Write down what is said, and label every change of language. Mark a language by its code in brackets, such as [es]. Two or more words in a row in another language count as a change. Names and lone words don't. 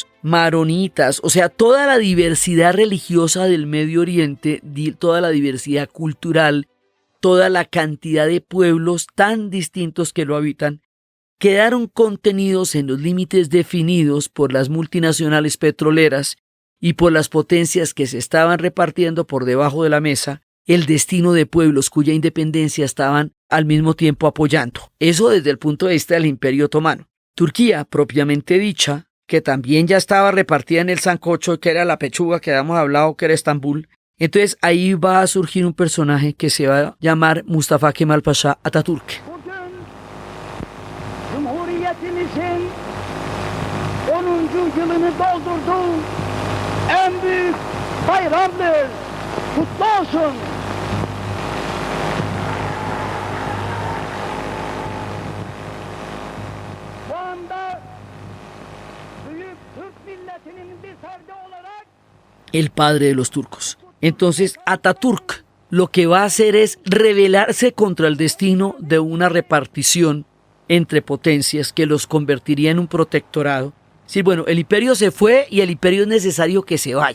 [es] maronitas, o sea, toda la diversidad religiosa del Medio Oriente, toda la diversidad cultural, toda la cantidad de pueblos tan distintos que lo habitan, quedaron contenidos en los límites definidos por las multinacionales petroleras y por las potencias que se estaban repartiendo por debajo de la mesa el destino de pueblos cuya independencia estaban al mismo tiempo apoyando. Eso desde el punto de vista del Imperio Otomano. Turquía, propiamente dicha, que también ya estaba repartida en el sancocho, que era la pechuga que habíamos hablado, que era Estambul. Entonces ahí va a surgir un personaje que se va a llamar Mustafa Kemal Pasha Atatürk. [tr] Cumhuriyetimizin 10. yılını doldurduğu en büyük bayramdır. Kutlu olsun. Bu anda büyük Türk milletinin bir ferdi olarak [es] el padre de los turcos. Entonces Atatürk lo que va a hacer es rebelarse contra el destino de una repartición entre potencias que los convertiría en un protectorado. Sí, bueno, el imperio se fue y el imperio es necesario que se vaya.